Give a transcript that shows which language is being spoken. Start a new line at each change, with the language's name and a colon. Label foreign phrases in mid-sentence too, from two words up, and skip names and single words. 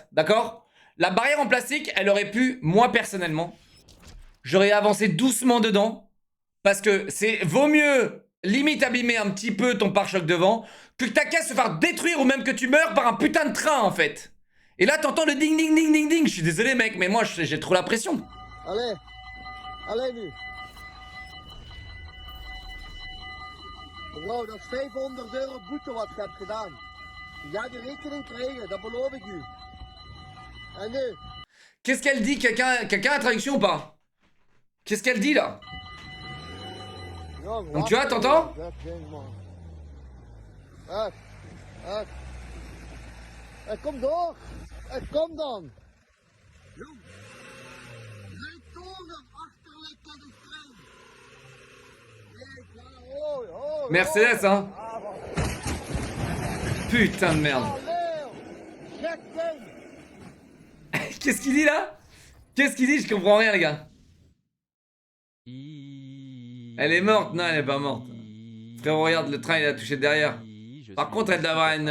French: D'accord? La barrière en plastique, elle aurait pu, moi personnellement, j'aurais avancé doucement dedans. Parce que c'est vaut mieux limite abîmer un petit peu ton pare-choc devant que ta caisse se faire détruire ou même que tu meurs par un putain de train en fait. Et là t'entends le ding ding ding ding ding. Je suis désolé mec, mais moi j'ai trop la pression.
Dutch: Allez, allez nu. Wow, dat is 500 euro boete wat je hebt gedaan. Je gaat die rekening krijgen, dat beloof ik u. En nu?
French: Qu'est-ce qu'elle dit? Quelqu'un a la traduction ou pas? Qu'est-ce qu'elle dit là?
Dutch: Jong,
French: Donc tu vois, t'entends?
Dutch: dat ding, man. Kom door. Kom dan. Jong. Rijd door naar achterlijk tot de trein.
French: Mercedes hein. Putain de merde. Qu'est-ce qu'il dit là? Qu'est-ce qu'il dit? Je comprends rien les gars. Elle est morte? Non, elle est pas morte. Frérot, regarde, le train il a touché derrière. Par contre, elle doit avoir une...